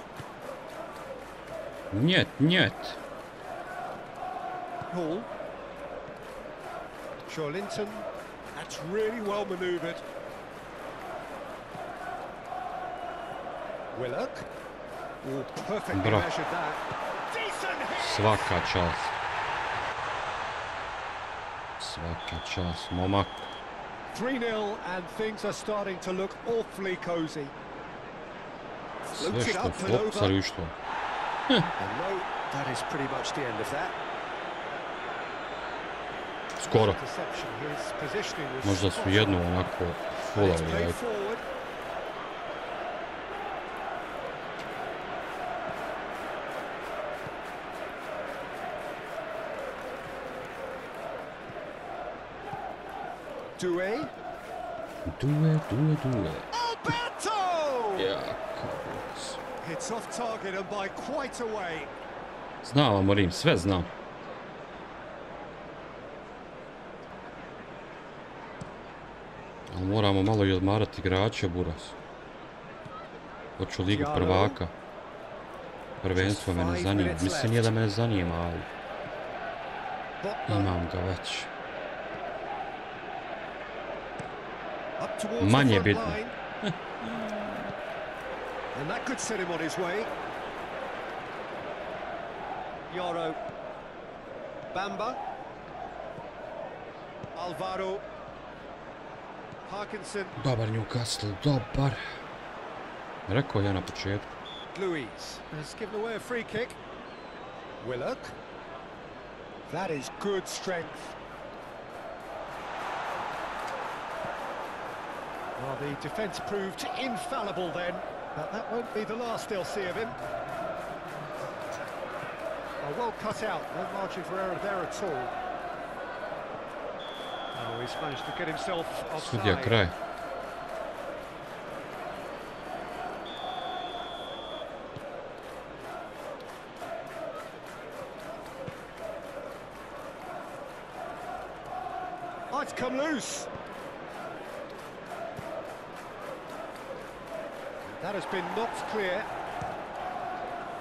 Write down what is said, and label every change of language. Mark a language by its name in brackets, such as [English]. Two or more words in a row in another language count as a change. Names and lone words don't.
[Russian] Njet, njet. [English] Hall. Linton. That's really well manoeuvred. Willock. Oh, perfectly measured that. Decent hit. [Serbian] Svaka čast. Svaka čast, momak. [English] 3-0 and things are starting to look awfully cozy. [Serbian] Sve što flopcari što. [English] And no, that is pretty much the end of that. [Serbian] Skoro. Možda su jednu onako fulali. Doué. Doué. Alberto! Ja, [English] It's off target and by quite a way. [Serbian] znam, Amorim, sve znam. Ali moramo malo i odmarati igrače, Buras. Hoću Ligu prvaka. Prvenstvo me ne zanima. Mislim, nije da me ne zanima, ali imam ga već. Manje bitno. [English] And that could set him on his way. Yoro. Bamba. Alvaro. Parkinson. [Serbian] Dobar Newcastle, dobar. Rekao ja na početku. [English] Luis has given away a free kick. Willock. That is good strength. Well, the defence proved infallible then. But that won't be the last they'll see of him. Well cut out, no margin for error there at all. Oh, he's managed to get himself offside. [Serbian] Sudija kraj. [English] Oh, it's come loose. That has been knocked clear.